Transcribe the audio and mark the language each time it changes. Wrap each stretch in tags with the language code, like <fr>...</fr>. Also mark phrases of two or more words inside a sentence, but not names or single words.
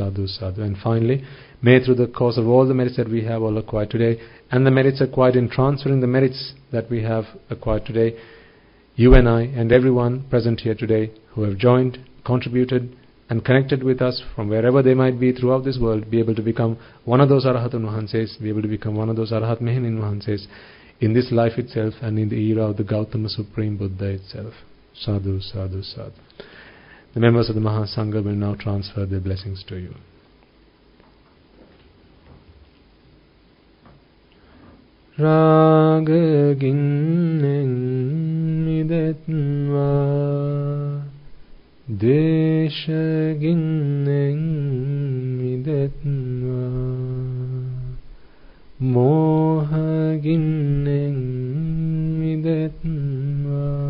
<en>And finally, may through the course of all the merits that we have all acquired today, and the merits acquired, in transferring the merits that we have acquired today, you and I and everyone present here today who have joined, contributed and connected with us from wherever they might be throughout this world, be able to become one of those</en> <si>අරහතුන් වහන්සේලා,</si> <en>be able to become one of those</en> <si>අරහත් මෙහෙණින් වහන්සේලා</si> <en>in this life itself and in the era of the Gautama Supreme Buddha itself.</en> <pi>Sadhu, sadhu, sadhu.</pi> <en>The members of the Mahasangha will now transfer their blessings to you.</en> <si>රාග ගින්නෙන් මිදෙත්වා, ද්වේෂ ගින්නෙන් මිදෙත්වා, මෝහ ගින්නෙන් මිදෙත්වා,</si>